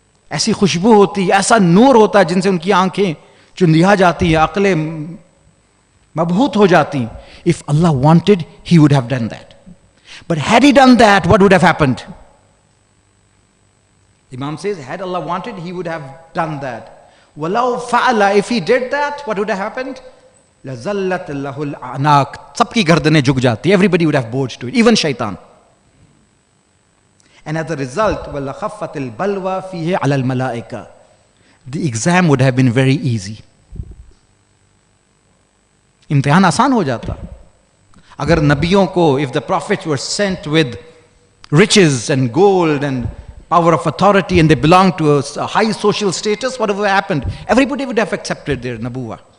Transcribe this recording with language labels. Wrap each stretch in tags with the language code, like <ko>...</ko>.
<hi>ऐसी खुशबू होती, ऐसा नूर होता जिनसे उनकी आंखें चुंधिया जाती, अक्लें मबहूत हो जाती.</hi> <en>If Allah wanted, He would have done that. But had He done that, what would have happened? Imam says, had Allah wanted, He would have done that.</en> <ar>وَلَوْ فَعَلَ,</ar> <en>if He did that, what would have happened?</en> <ar>لَزَلَّتْ لَهُ الْأَعْنَاقِ,</ar> <hi>सबकी गर्दनें झुक जाती.</hi> <en>Everybody would have bowed to it, even shaitan. And as a result,</en> <ar>وَلَخَفَّتِ الْبَلْوَى فِيهِ عَلَى الْمَلَائِكَةِ,</ar> <en>the exam would have been very easy.</en> <hi>इम्तिहान आसान हो जाता. अगर नबियों को,</hi> <en>if the prophets were sent with riches and gold and power of authority and they belonged to a high social status, whatever happened, everybody would have accepted their nabuwa.</en>